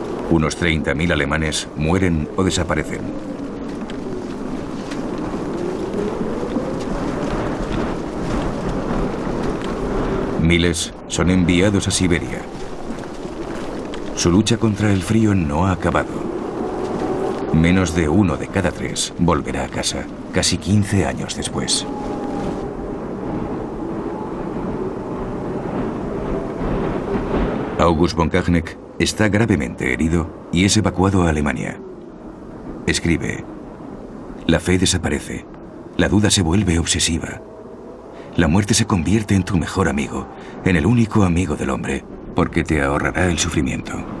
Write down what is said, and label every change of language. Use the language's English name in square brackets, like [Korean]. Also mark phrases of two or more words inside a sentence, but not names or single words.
[Spanish] Unos 30.000 alemanes mueren o desaparecen. Miles son enviados a Siberia. Su lucha contra el frío no ha acabado. Menos de 1 de cada 3 volverá a casa, casi 15 años después. August von Kachneck está gravemente herido y es evacuado a Alemania. Escribe: la fe desaparece, la duda se vuelve obsesiva. La muerte se convierte en tu mejor amigo, en el único amigo del hombre, porque te ahorrará el sufrimiento.